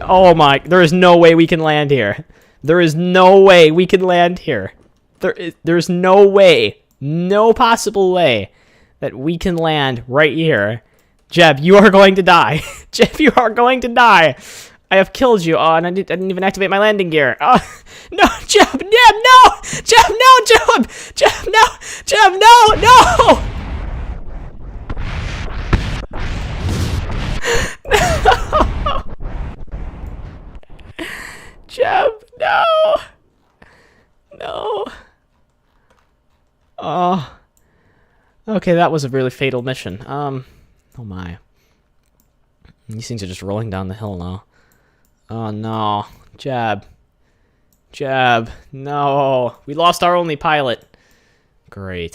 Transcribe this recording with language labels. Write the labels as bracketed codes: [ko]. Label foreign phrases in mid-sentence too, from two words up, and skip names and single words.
[en] Oh my, there is no way we can land here. There is no way we can land here. There's no way, no possible way that we can land right here. Jeb, you are going to die. Jeb, you are going to die. I have killed you. Oh, and I didn't even activate my landing gear. Oh, no, Jeb, no! Jeb, no, Jeb! Jeb, no! Jeb, no, no! No! Jeb, no! No. Oh. Okay, that was a really fatal mission. Oh my. These things are just rolling down the hill now. Oh no. Jab. No. We lost our only pilot. Great.